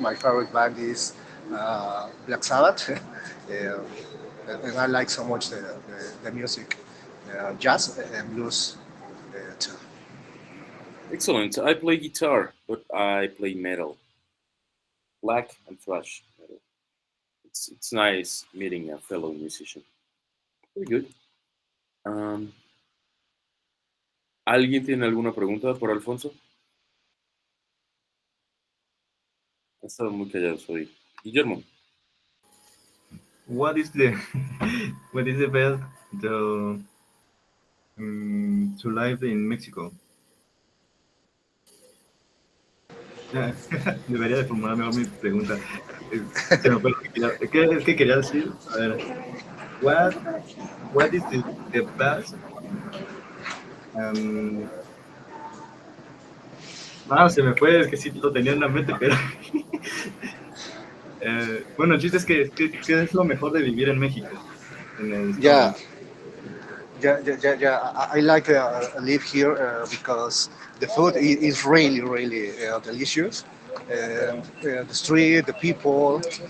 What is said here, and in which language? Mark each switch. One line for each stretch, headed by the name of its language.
English: My favorite band is Black Sabbath, and I like so much the music, jazz and blues too. Excellent. I play guitar, but I play metal. Black and thrash metal. It's nice meeting a fellow musician. Very good.
Spanish: Um, ¿Alguien tiene alguna pregunta por Alfonso? Ha estado muy callado hoy. Guillermo.
English: What is the what is the best to live in Mexico?
Spanish: Debería de formular mejor mi pregunta. Se me fue lo que es que quería decir? A ver,
English: what what is the best
Spanish: um, se me fue, es que sí lo tenía en la mente, pero bueno, el chiste es que es lo mejor de vivir en México, en el estado.
English: Yeah, yeah. I like live here because the food is really, really delicious, and the street, the people.